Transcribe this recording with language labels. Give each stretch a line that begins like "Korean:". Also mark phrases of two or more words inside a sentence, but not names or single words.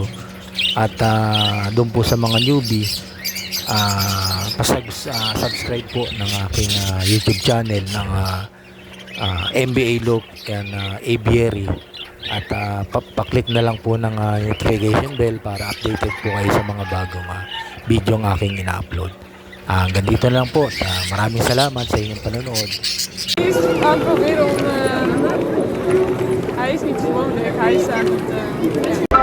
Filipino: At doon po sa mga newbie, subscribe po ng aking YouTube channel ng MBA Look and Aviary, at pa-click na lang po ng
English: notification bell
Filipino: para updated po kayo sa mga bagong video ng aking ina-upload. Hanggang dito na lang po. Maraming salamat sa inyong panonood.
Dutch: Hij is niet zo woonlijk, hij is aan het